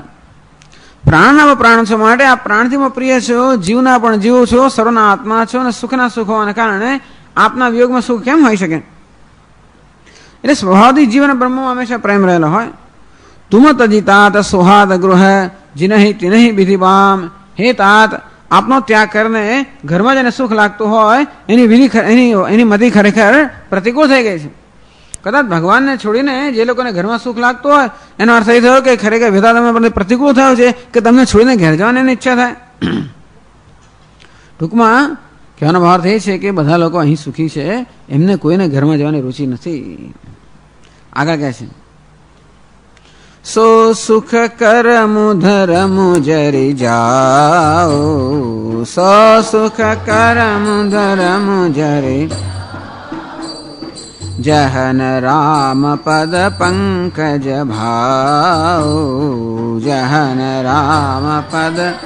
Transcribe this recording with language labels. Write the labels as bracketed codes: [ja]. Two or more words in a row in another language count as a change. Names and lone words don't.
[gu] પ્રાણના પ્રાણ છો માટે આપ પ્રાણથી પ્રિય છો, જીવના પણ જીવ છો, સર્વના આત્મા છો, અને સુખના સુખ હોવાને કારણે આપના વિયોગમાં સુખ કેમ હોઈ શકે? એટલે સ્વભાવથી જીવન બ્રહ્મમાં હંમેશા પ્રેમ રહેલો હોય। [awa] तुम तजितात सोहाद गृह, जिनहि तिनहि विधि बाम। हे तात, [gu] આપનો ત્યાગ કરીને ઘરમાં જેને સુખ લાગતું હોય એની વિધિ, એની મતિ ખરેખર પ્રતિકૂળ થઈ ગઈ છે। કદાચ ભગવાનને છોડીને જે લોકોને ઘરમાં સુખ લાગતું હોય એનો અર્થ એ થયો કે ખરેખર વિધાતામાં પ્રતિકૂળ થયો છે કે તમને છોડીને ઘેર જવાની એની ઈચ્છા થાય। ટૂંકમાં કહેવાનો ભાવ એ છે કે બધા લોકો અહીં સુખી છે, એમને કોઈને ઘરમાં જવાની રુચિ નથી। આગળ કહે છે, [awa] सो सुख करम धरम जरि जाओ, सो सुख करम धरम जरि, जहन राम पद पंकज भाओ, जहन राम पद।